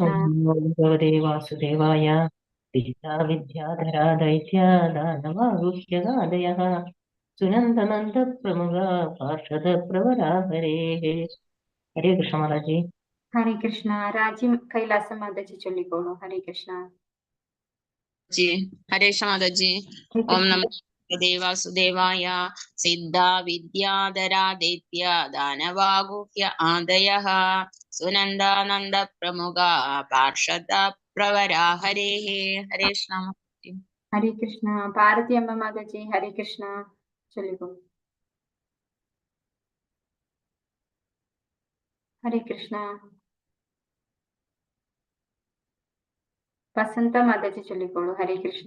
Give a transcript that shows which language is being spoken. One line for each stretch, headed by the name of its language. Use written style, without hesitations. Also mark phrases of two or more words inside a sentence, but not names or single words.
Sanskrit: ഓം നമോ ഭഗവതേ വാസുദേവായ. വിദ്യാ വിദ്യാധരാ ദൈത്യ ദാനവാഗുഹ്യകാദയഃ സുനന്ദനന്ദ പ്രമുഖ പാർഷദ പ്രവരാ ഹരേ.
Malayalam: ഹരേ കൃഷ്ണ മാതാജി. ഹരേ കൃഷ്ണ. രാജ്യം കൈലാസം മാതാജി ചൊല്ലിക്കോളൂ. ഹരേ കൃഷ്ണ.
Hindi: जी हरे माताजी. ഹരേ
Sanskrit: ओम കൃഷ്ണ. नमो भगवते वासुदेवाय. सिद्धा विद्याधरा दैत्य दानवागुह्य आदयः सुनन्दानन्द प्रमुखा पार्षद प्रवरा हरे.
Malayalam: हरे कृष्ण. ഹരേ കൃഷ്ണ. പാർവതി അമ്മ മാതാജി ഹരേ കൃഷ്ണ ചൊല്ലിക്കോളൂ. ഹരേ കൃഷ്ണ. വസന്ത മാതാജി ചൊല്ലിക്കോളൂ. ഹരേ കൃഷ്ണ.